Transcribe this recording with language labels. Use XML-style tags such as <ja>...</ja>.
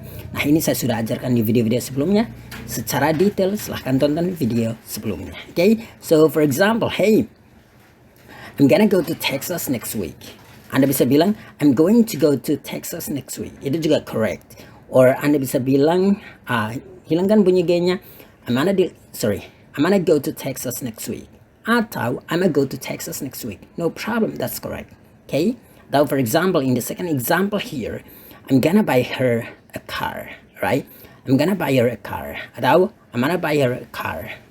<id>Nah ini saya sudah ajarkan di video-video sebelumnya secara detail, silahkan tonton video sebelumnya.</id> <en>Okay, so for example, hey, I'm gonna go to Texas next week.</en> <id>Anda bisa bilang</id> <en>I'm going to go to Texas next week.</en> <id>Itu juga correct. Or Anda bisa bilang hilangkan bunyi G-nya.</id> <en>I'm gonna go to Texas next week. Atau I'm gonna go to Texas next week. No problem, that's correct. Okay? Now for example, in the second example here, I'm gonna buy her a car, right? I'm gonna buy her a car. Atau I'm gonna buy her a car.</en>